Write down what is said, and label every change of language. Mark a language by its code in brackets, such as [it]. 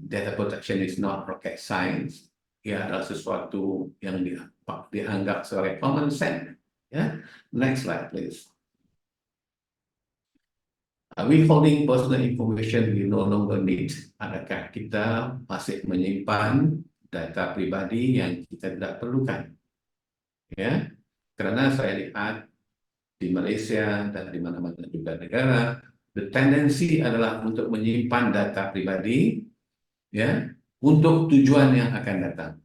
[en] Data protection is not rocket science. [ms] Ya, adalah sesuatu yang dianggap sebagai common sense. [en] Ya, next slide please. Are we holding personal information we no longer need? [ms] Adakah kita masih menyimpan data pribadi yang kita tidak perlukan? Ya, karena saya lihat di Malaysia dan di mana-mana juga negara, the tendency adalah untuk menyimpan data pribadi, ya, untuk tujuan yang akan datang.